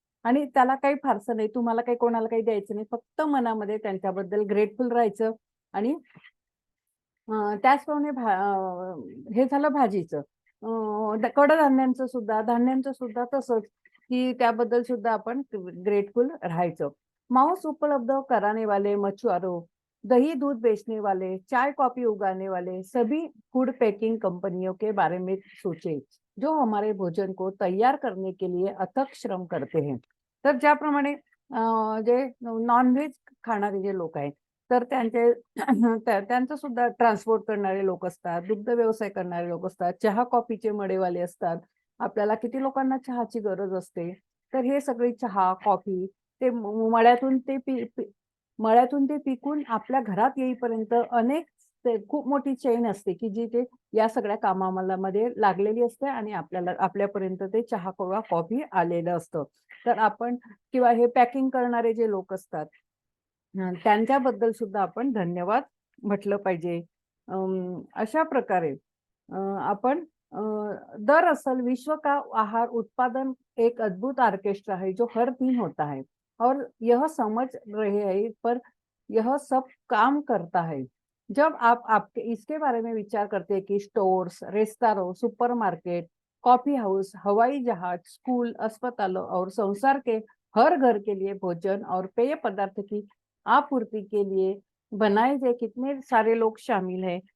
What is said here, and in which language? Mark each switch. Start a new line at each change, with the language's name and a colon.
Marathi: आणि त्याला काही फारसं नाही, तुम्हाला काही कोणाला काही द्यायचं नाही. फक्त मनामध्ये त्यांच्याबद्दल ग्रेटफुल राहायचं आणि त्याचप्रमाणे हे झालं भाजीचं. कडधान्यांचं सुद्धा, धान्यांचं सुद्धा तसंच, की त्याबद्दल सुद्धा आपण ग्रेटफुल राहायचं.
Hindi: मांस उपलब्ध कराने वाले मछुआरों, दही दूध बेचने वाले, चाय कॉफी उगाने वाले सभी फूड पैकिंग कंपनियों के बारे में सोचे, जो हमारे भोजन को तैयार करने के लिए अथक श्रम करते हैं.
Marathi: तर ज्याप्रमाणे जे नॉन-व्हेज खाणारे जे लोक आहेत, तर त्यांचं सुद्धा ट्रान्सपोर्ट करणारे लोक असतात, दुग्ध व्यवसाय करणारे लोक असतात, चहा कॉफीचे मळेवाले असतात. आपल्याला किती लोकांना चहाची गरज असते. तर हे सगळे चहा, कॉफी ते मळ्यातून मळ्यातून ते पिकून आपल्या घरात येईपर्यंत खूप मोठी चेन असते, की जी ते या सगळ्या मध्ये लागलेली असते आणि आपल्यापर्यंत ते चहा किंवा कॉफी आलेलं असतं. तर आपण किंवा हे पॅकिंग करणारे जे लोक असतात, त्यांच्याबद्दल सुद्धा आपण धन्यवाद म्हटलं पाहिजे. अशा प्रकारे आपण
Hindi: दरअसल विश्व का आहार उत्पादन एक अद्भुत ऑर्केस्ट्रा है जो हर दिन होता है और यह समझ रहे हैं पर यह सब काम करता है. जब आप आपके इसके बारे में विचार करते हैं कि stores, restaurant, supermarket, coffee house, हवाई जहाज, स्कूल, अस्पतालों और संसार के हर घर के लिए भोजन और पेय पदार्थ की आपूर्ति के लिए बनाए गए कितने सारे लोग शामिल हैं.